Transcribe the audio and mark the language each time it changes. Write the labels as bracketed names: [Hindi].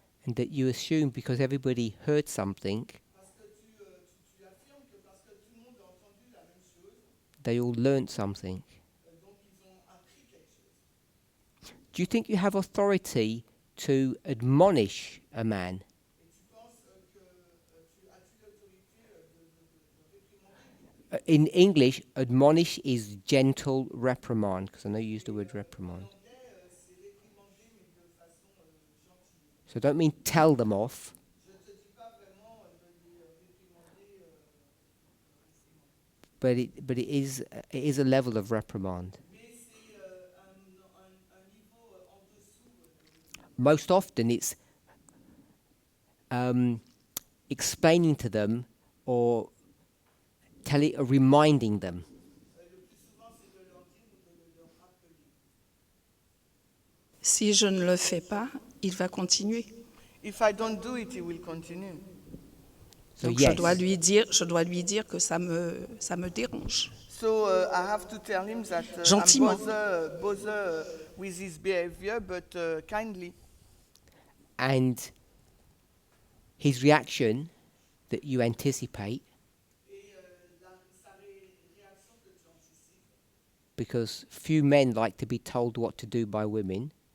[English] And that you assume because everybody heard something, [French] Parce que tu affirmes que parce que tout le monde a entendu la même chose, [English] they all learnt something. [French] donc ils ont appris quelque chose. [English] Do you think you have authority to admonish a man? [French] Et tu penses que as-tu l'autorité de réprimander? [English] In English, admonish is gentle reprimand, because I know you use the word reprimand. [French] En anglais, c'est réprimander, mais de façon gentille. [English] So I don't mean tell them off, [French] Je ne te dis pas vraiment de les réprimander. [English] but it is a level of reprimand. [French] Mais c'est un niveau en dessous. [English] Most often it's explaining to them or reminding them. [French] Le plus souvent, c'est de leur dire ou de leur rappeler. Si je ne le fais pas, il va continuer. [English] If I don't do it, he will continue. So [French] Donc [English] yes, [French] je dois lui dire que ça me dérange. [English] So I have to tell him that [French] Gentiment. [English] I'm bother with his behavior, but kindly. and his reaction that you anticipate, because few men like to be told what to do by women.